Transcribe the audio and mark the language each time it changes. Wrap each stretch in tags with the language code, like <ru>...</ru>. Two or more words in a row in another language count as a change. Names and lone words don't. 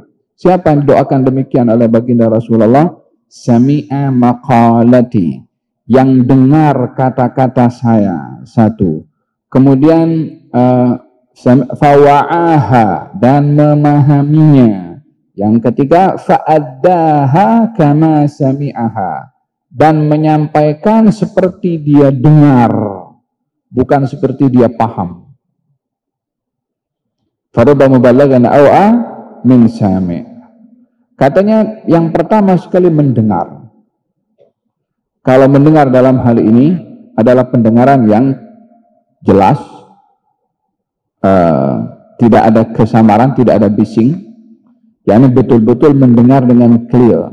<id>Siapa yang didoakan demikian oleh baginda Rasulullah?</id> <ar>سمع مقالتي,</ar> <id>yang dengar kata-kata saya, satu. Kemudian fawa'aha, dan memahaminya. Yang ketiga</id> <ar>فأداها كما سمعها,</ar> <id>dan menyampaikan seperti dia dengar, bukan seperti dia paham.</id> <ar>فرب مبلغ أوعى من سامع'.</ar> <id>Katanya yang pertama sekali mendengar. Kalau mendengar dalam hal ini adalah pendengaran yang jelas, tidak ada kesamaran, tidak ada bising, yakni betul-betul mendengar dengan clear.</id>